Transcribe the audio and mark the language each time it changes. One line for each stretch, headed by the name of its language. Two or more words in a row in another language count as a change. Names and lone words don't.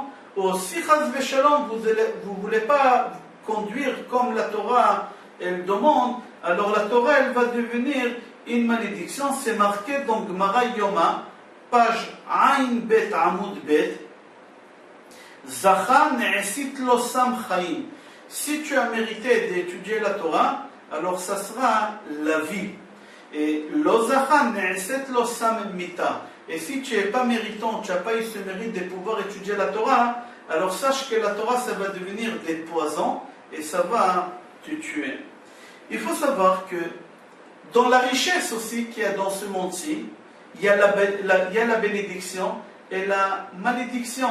French: Ou si
Hebrew: חס ושלום
French: vous ne voulez pas conduire comme la Torah elle demande, alors la Torah elle va devenir une malédiction. C'est marqué dans Gemara Yoma, page Ain Bet Amud Bet,
Hebrew: זכה נעשית לו סם חיים.
French: Si tu as mérité d'étudier la Torah, alors ça sera la vie.
Hebrew: Et לא זכה נעשית לו סם מיתה.
French: Et si tu n'es pas méritant, tu n'as pas eu ce mérite de pouvoir étudier la Torah, alors sache que la Torah ça va devenir des poisons et ça va te tuer. Il faut savoir que dans la richesse aussi qu'il y a dans ce monde-ci, il y a la bénédiction et la malédiction.